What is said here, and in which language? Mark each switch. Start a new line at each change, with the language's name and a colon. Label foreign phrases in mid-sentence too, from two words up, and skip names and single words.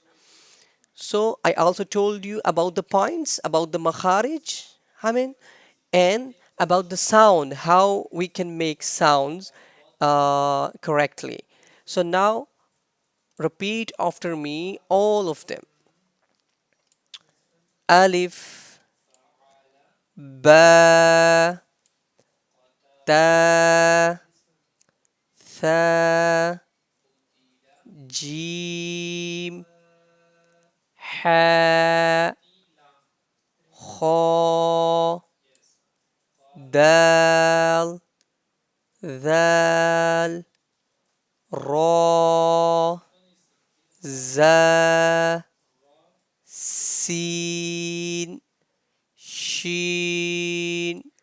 English: So I also told you about the points, about the makharij, and about the sound, how we can make sounds correctly. So now repeat after me all of them.
Arabic: Alif, باء، تاء، ثاء، جيم، حاء، خاء, dal, ذال را زا سين شين